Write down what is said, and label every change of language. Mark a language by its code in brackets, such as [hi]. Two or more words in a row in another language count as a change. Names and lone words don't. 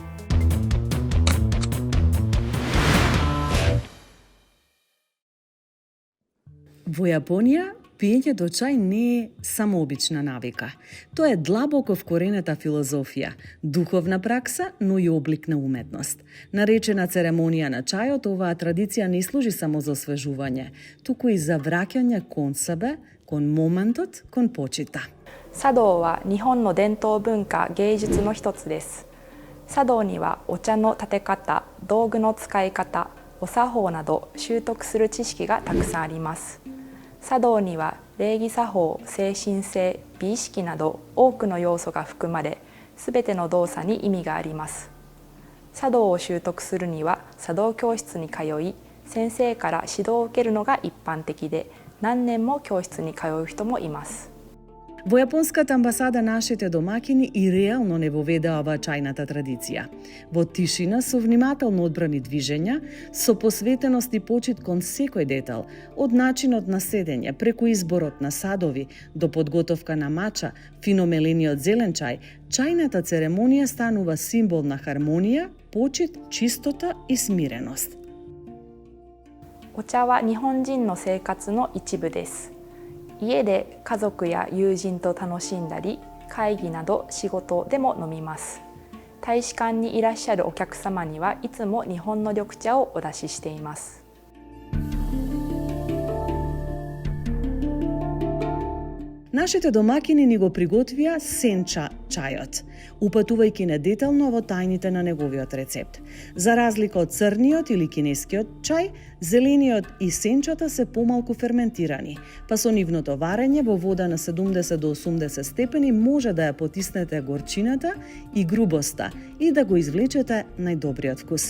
[mk] Во Јапонија, пиењето чај не е само обична навика. Тоа е длабоко вкоренета филозофија, духовна пракса, но и облик на уметност. Наречена церемонија на чајот, оваа традиција не служи само за освежување, туку и за враќање кон себе, кон моментот, кон почита. [ja] 茶道は日本の伝統文化芸術の一つです。茶道にはお茶の立て方、道具の使い方、お作法など習得する知識がたくさんあります。茶道には礼儀作法、精神性、美意識など多くの要素が含まれ、すべての動作に意味があります。茶道を習得するには茶道教室に通い、先生から指導を受けるのが一般的で、何年も教室に通う人もいます。 [mk] Во Јапонската амбасада нашите домакини и реално не воведаа оваа чајната традиција. Во тишина, со внимателно одбрани движења, со посветеност и почит кон секој детал, од начинот на седење, преку изборот на садови, до подготовка на мача, финомелениот зелен чај, чајната церемонија станува символ на хармонија, почит, чистота и смиреност. [ja] お茶は日本人の生活の一部です。家で家族や友人と楽しんだり、会議など仕事でも飲みます。大使館にいらっしゃるお客様にはいつも日本の緑茶をお出ししています。 [mk] Нашите домакини ни го приготвија сенча чајот, упатувајќи не детално во тајните на неговиот рецепт. За разлика од црниот или кинескиот чај, зелениот и сенчата се помалку ферментирани, па со нивното варење во вода на 70 до 80 степени може да ја потиснете горчината и грубоста и да го извлечете најдобриот вкус.